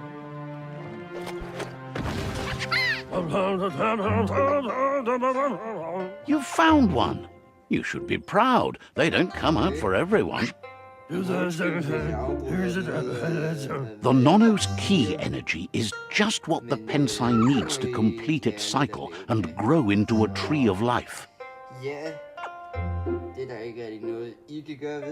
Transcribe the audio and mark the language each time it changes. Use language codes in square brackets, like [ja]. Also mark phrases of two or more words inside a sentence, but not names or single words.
[en] You found one. You should be proud. They don't come out for everyone. The Nono's ki energy is just what the Pensai needs to complete its cycle and grow into a tree of life. [da] Ja, det er der ikke rigtig noget, I kan gøre ved.